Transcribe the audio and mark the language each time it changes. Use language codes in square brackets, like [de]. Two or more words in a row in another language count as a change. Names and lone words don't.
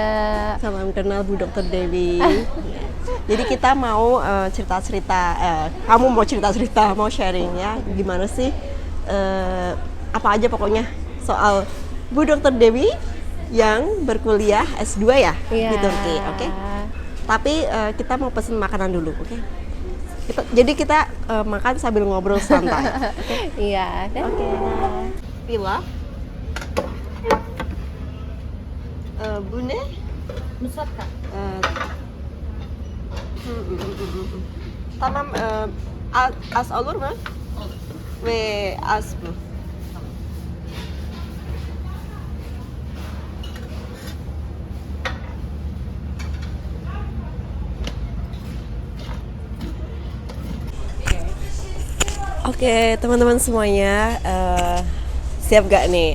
[id] Salam kenal Bu Dokter Dewi. Jadi kita mau cerita-cerita, kamu mau cerita-cerita, mau sharing ya, gimana sih, apa aja pokoknya soal Bu Dokter Dewi yang berkuliah S2 ya Iya. di Turki, oke? Tapi kita mau pesen makanan dulu, oke? Jadi kita makan sambil ngobrol santai. Iya, Oke. [tr] Pilaf, bu ne? Musatka. Tamam, az olur mu? Ve az bu. [id] Oke, teman-teman semuanya, siap gak nih?